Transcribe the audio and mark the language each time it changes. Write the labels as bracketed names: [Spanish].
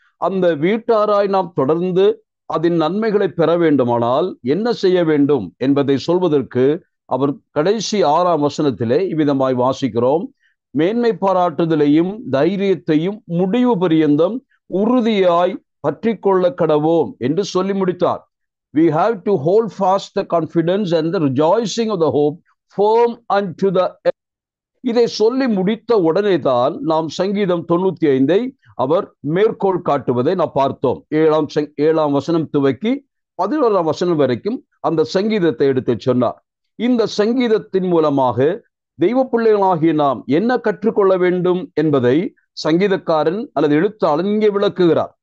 [Tamil] அந்த வீட்டாராய் நாம் தொடர்ந்து அதன் நன்மைகளை பெற வேண்டுமானால் என்ன செய்ய வேண்டும் என்பதை சொல்வதற்கு அவர் கடைசி 6ஆம் வசனத்திலே இவ்விதமாய் வாசிக்கிறோம். மேன்மை பாராட்டுதலையும் தைரியத்தையும் முடிவு பரியந்தம் உறுதியாய் பற்றி கொள்ள கடவோம் என்று சொல்லி முடித்தார். [English] We have to hold fast the confidence and the rejoicing of the hope firm unto the end. [Tamil] இதை சொல்லி முடித்த உடனே தான் நாம் சங்கீதம் 95 அவர் மேற்கோள் காட்டுவதை நாம் பார்த்தோம். 7ஆம் வசனம் துவக்கி 11ஆம் வசனம் வரைக்கும் அந்த சங்கீதத்தை எடுத்து சொன்னார். இந்த சங்கீதத்தின் மூலமாக தெய்வ பிள்ளைகளாகிய நாம் என்ன கற்றுக்கொள்ள வேண்டும் என்பதை சங்கீதக்காரன் அல்லது எழுத்தாளன் இங்கே விளக்குகிறார்.